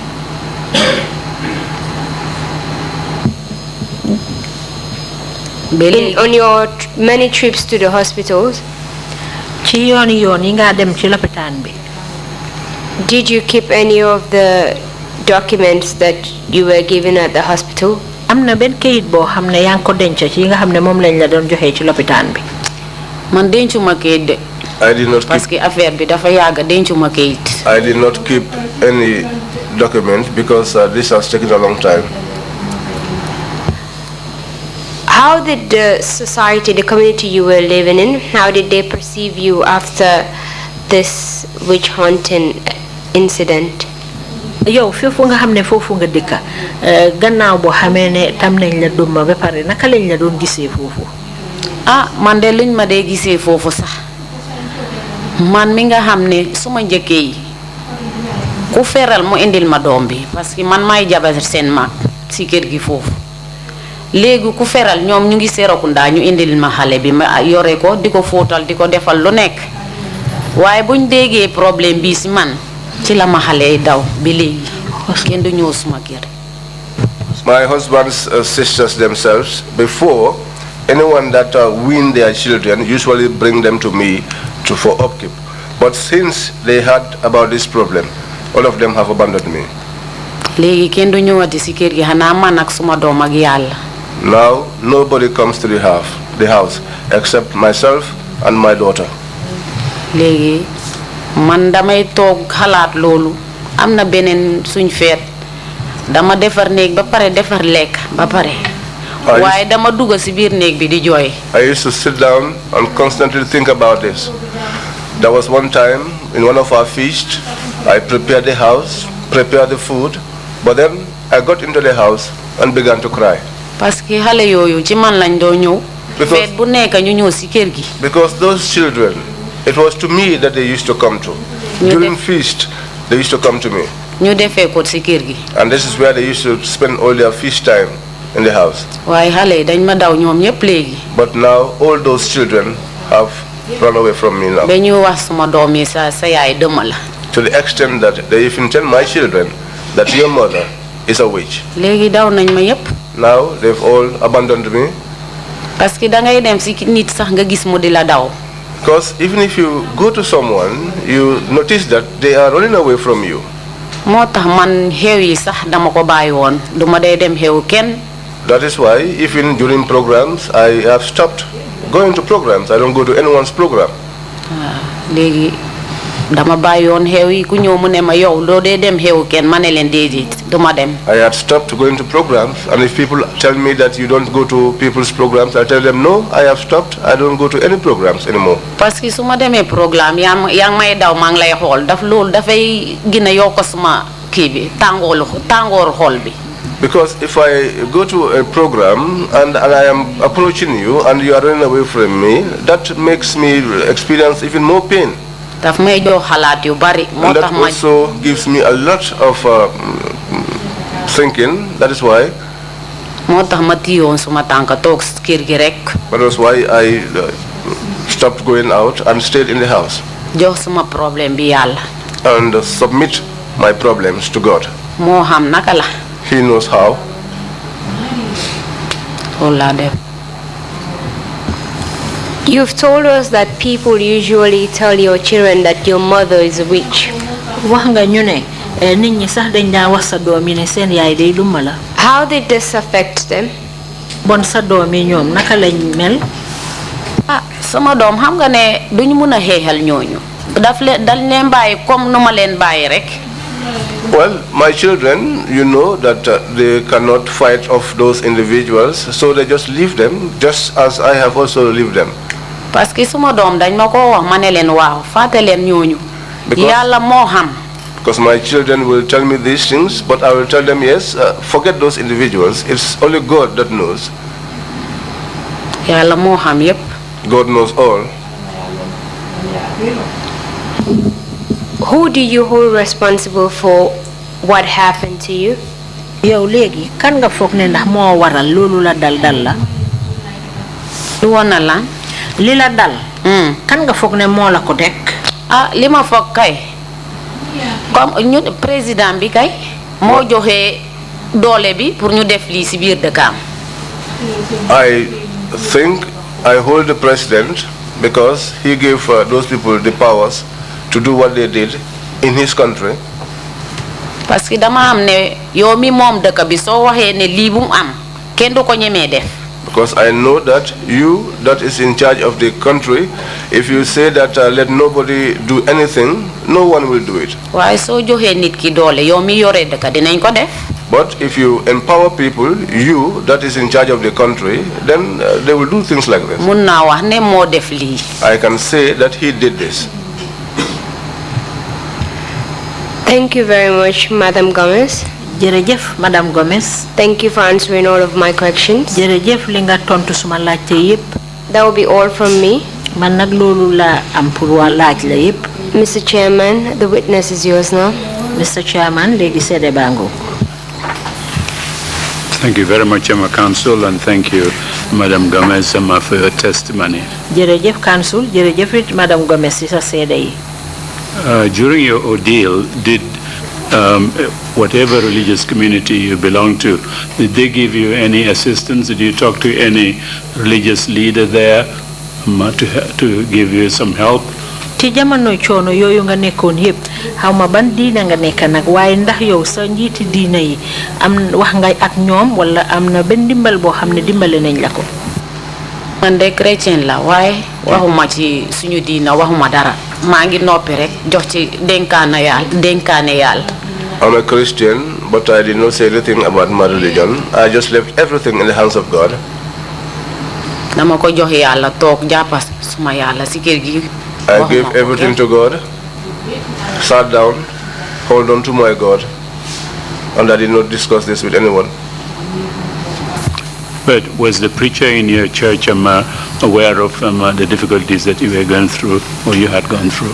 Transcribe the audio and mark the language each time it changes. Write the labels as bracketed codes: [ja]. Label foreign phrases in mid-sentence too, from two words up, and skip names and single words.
[wo] ba léegi [en] On your many trips to the hospitals, [wo] ci yoon yi nga dem ci lopitaan bi [en] did you keep any of the documents that you were given at the hospital? [wo] am na benn kayit boo xam ne yaa ngi ko denc ci yi nga xam ne moom lañ la doon joxee ci lopitaan bi man dencuma kayit de [en] I did not [wo] parce [en] keep [wo] que affaire bi dafa yàgg dencuma kayit [en] I did not keep any document because this has taken a long time. How did the society, the community you were living in, how did they perceive you after this witch hunting incident? [wo] yow foofu nga xam ne foofu nga dëkka gannaaw boo xamee ne tam nañ la dumma ba pare naka lañ la doon gisee foofu ah man de luñ ma dee gisee foofu sax man mi nga xam ne suma njëkkee yi ku feral mu indil ma doom bi [fr] parce que [wo] man maay jabar seen mag si kër gi foofu léegi ku feral ñoom ñu ngi Serekunda ñu indil ma xale bi ma yore ko di ko fóotal di ko defal lu nekk waaye buñ déggee problème bi si man ci la ma xale daw bi léegi kenn du ñëw suma kër [en] My husband's sisters themselves, before, anyone that wean their children usually bring them to me for upkeep. But since they heard about this problem, all of them have abandoned me. [wo] léegi kenn du ñëwati si kër gi xanaa man ak suma doom ak yàlla [en] Now, nobody comes to the house except myself and my daughter. [wo] léegi man damay toog xalaat loolu am na beneen suñ feet dama defar néeg ba pare defar lekk ba pare waaye dama dugg si biir néeg bi di jooy [en] I used to sit down and constantly think about this. There was one time in one of our feasts, I prepared the house, prepared the food, but then I got into the house and began to cry. [fr] parce que [wo] xale yooyu ci man lañ doo ñëw feet bu nekk ñu ñëw si kër gi [en] Because those children, it was to me that they used to come to. During feast, they used to come to me. [wo] ñu defee ko si kër gi [en] And this is where they used to spend all their feast time in the house. [wo] waaye xale yi dañ ma daw ñoom ñëpp léegi [en] But now all those children have run away from me now. [wo] ba ñu wax suma doom yi sa yaay dëmm la [en] To the extent that they even tell my children that your mother is a witch. [wo] léegi daw nañ ma yëpp [en] Now they've all abandoned me. [fr] parce que [wo] dangay dem si nit sax nga gis mu di la daw [en] Because even if you go to someone, you notice that they are running away from you. [wo] moo tax man xew yi sax dama ko bàyyi woon du ma dee dem xew kenn [en] That is why even during programs, I have stopped going to programs. I don't go to anyone's program. [wo] léegi dama bàyyi woon xew yi ku ñëw mu ne ma yow doo dee dem xew kenn ma ne leen déedéet du ma dem [en] I had stopped going to programs, and if people tell me that you don't go to people's programs, I tell them, no, I have stopped. I don't go to any programs anymore. [fr] parce que [wo] su ma demee programme yaa ngi may daw maa ngi lay xool loolu dafay gën a yokk suma kii bi tàngooru xool bi [en] Because if I go to a program and I am approaching you and you are running away from me, that makes me experience even more pain. [wo] daf may jox xalaat yu bari moo [en] And [wo] tax [en] that [wo] ma [en] also gives me a lot of thinking. That is why. [wo] moo tax ma tiyoon suma tànk toog kër gi rek [en] That was why I stopped going out and stayed in the house [wo] jox suma problème bi yàlla [en] and submit my problems to God. [wo] moo xam naka la [en] He knows how. You've told us that people usually tell your children that your mother is a witch. How did this affect them? [wo] Sama dom xam nga ne duñ mëna xéxal ñooñu daf leen dal leen bayyi comme numa leen bayyi rek. [en] Well, my children, you know that they cannot fight off those individuals, so they just leave them, just as I have also left them. [fr] Parce que [wo] suma dom dañ mako wax mané leen waaw faté leen ñooñu. Yalla mo xam. [en] Because my children will tell me these things, but I will tell them, yes, forget those individuals. It's only God that knows. [wo] Yalla mo xam yépp. [en] God knows all. Who do you hold responsible for what happened to you? [wo] Yow legi kan nga fokk ne ndax mo waral lolu la dal la? Lu wona lan? Li la dal. Kan nga fokk ne mo la ko tek? Lima fokk kay. Comme ñu président bi kay mo joxé doole bi pour ñu def li ci biir dëkkam. [en] I think I hold the president because he gave those people the powers to do what they did in his country. [fr] Parce que [wo] dama am ne yow mi mom dëkk bi so waxé ne li bu am kenn du ko ñëmé def. [en] Because I know that you that is in charge of the country, if you say that let nobody do anything, no one will do it. [wo] Why so joxé nit ki doole yow mi yoré dëkk dinañ ko def. [en] But if you empower people, you that is in charge of the country, then they will do things like this. [wo] Mun na wax ne mo def li. [en] I can say that he did this. Thank you very much, Madam Gomez. [wo] Jerejef, Madam Gomez. [en] Thank you for answering all of my questions. [wo] Jerejef li nga tontu suma laajte yépp. [en] That will be all from me. [wo] Man nag loolu la am pour laaj la yépp. [en] Mr. Chairman, the witness is yours now. Mr. Chairman, [wo] léegi seede bango. [en] Thank you very much, Council, and thank you, Madam Gomez, for your testimony. [wo] Jerejef Council, jerejef Madam Gomez ci sa seede yi. [en] During your ordeal, did whatever religious community you belong to, did they give you any assistance? Did you talk to any religious leader there to give you some help? [wo] Ci jamono coono yooyu nga nekkoon yépp xawma ban diina nga nekk nag waaye ndax yow sa njiiti diina yi am wax nga ak ñoom wala am na benn dimbal boo xam ne dimbale nañ la ko. Man de chrétien la waaye waxuma ci suñu diina waxuma dara maa ngi noppi rek jox ci dénkaane yàlla. [en] I'm a Christian, but I did not say anything about my religion. I just left everything in the hands of God. [wo] Dama ko jox yàlla toog jàppas suma yàlla ci kër gi. [en] I gave everything to God, sat down, hold on to my God, and I did not discuss this with anyone. But was the preacher in your church aware of the difficulties that you were going through or you had gone through?